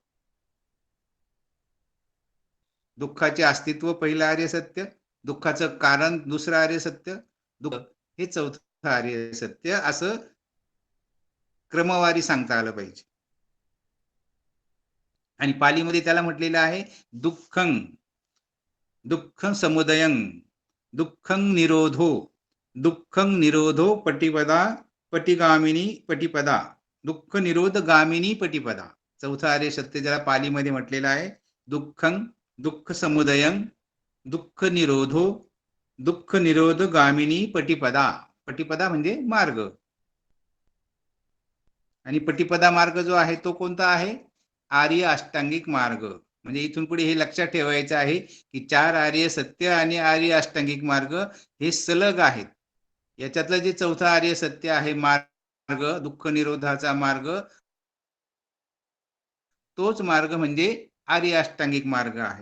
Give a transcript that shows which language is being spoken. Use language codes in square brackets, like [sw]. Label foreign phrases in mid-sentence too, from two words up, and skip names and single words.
[mr] दुःखाचे अस्तित्व पहिलं आर्य सत्य, दुःखाचं कारण दुसरं आर्य सत्य, दुःख हे चौथं आर्य सत्य, असं क्रमवारी सांगता आलं पाहिजे. आणि पालीमध्ये त्याला म्हटलेलं आहे [pi] दुःखं, दुःखं समुदयं, दुःखं निरोधो, दुःखं निरोधो पटिपदा, पटिगामिनी पटिपदा, दुःख निरोध गामिनी पटिपदा. [mr] चौथा आर्य सत्य ज्याला पालीमध्ये म्हटलेलं आहे [pi] दुःखं, दुःख समुदयं, दुःख निरोधो, दुःख निरोध गामिनी पटिपदा. [mr] पटिपदा म्हणजे मार्ग. आणि पटिपदा मार्ग जो आहे तो कोणता आहे? आर्य अष्टांगिक मार्ग. म्हणजे इथून पुढे हे लक्षात ठेवायचं आहे की 4 आर्य सत्य आणि आर्य अष्टांगिक मार्ग हे सलग आहेत. याच्यातलं जे चौथा आर्य सत्य आहे मार्ग, दुःख निरोधाचा मार्ग, तोच मार्ग म्हणजे आर्य अष्टांगिक मार्ग आहे.